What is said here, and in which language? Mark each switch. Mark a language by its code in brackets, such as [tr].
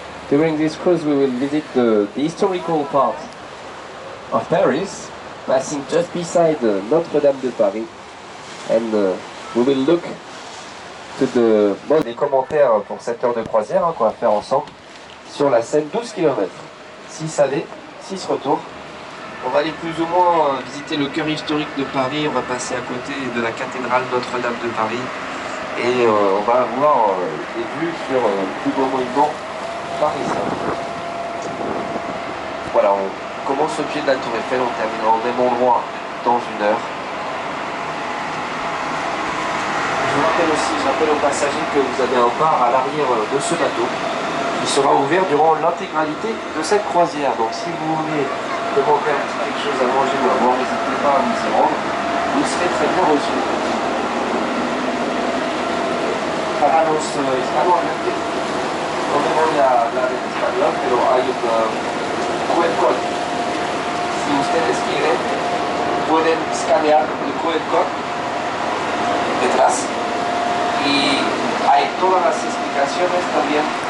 [en] During this cruise we will visit the historical part of Paris, passing just beside Notre-Dame de Paris, and we will look to the... [fr] Bon, des commentaires pour cette heure de croisière qu'on va faire ensemble sur la Seine, 12 km. 6 allées, 6 retours. On va aller plus ou moins visiter le cœur historique de Paris, on va passer à côté de la cathédrale Notre-Dame de Paris et on va avoir des vues sur le plus beau monument parisien. Voilà, on commence au pied de la Tour Eiffel, on terminera au même endroit dans 1 heure. Je vous rappelle aussi, j'appelle aux passagers que vous avez un bar à l'arrière de ce bateau qui sera ouvert durant l'intégralité de cette croisière. Donc si vous voulez demander un petit quelque chose à manger ou à boire, n'hésitez pas à vous y rendre, vous serez très bien reçus. [es] Para los hispanohablantes, no me voy a hablar en español, pero hay un QR code. Si ustedes quieren, pueden escanear el QR code detrás y hay todas las explicaciones también.